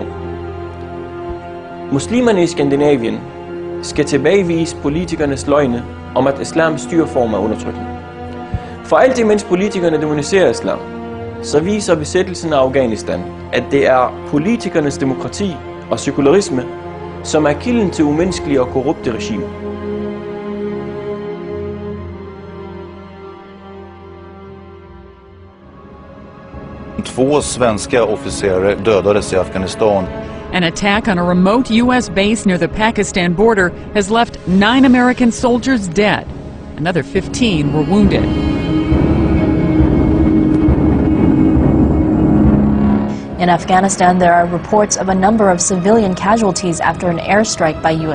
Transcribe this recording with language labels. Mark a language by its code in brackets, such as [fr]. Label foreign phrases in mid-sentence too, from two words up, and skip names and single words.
[da] Muslimerne i Skandinavien skal tilbagevise politikernes løgne om, at islams styreform er undertrykkende. For alt imens politikerne demoniserer islam, så viser besættelsen af Afghanistan, at det er politikernes demokrati og sekularisme, som er kilden til umenneskelige og korrupte regimer. [sv] Två svenska officerare dödades i Afghanistan. [en] An attack on a remote U.S. base near the Pakistan border has left 9 American soldiers dead. Another 15 were wounded. In Afghanistan, there are reports of a number of civilian casualties after an airstrike by U.S.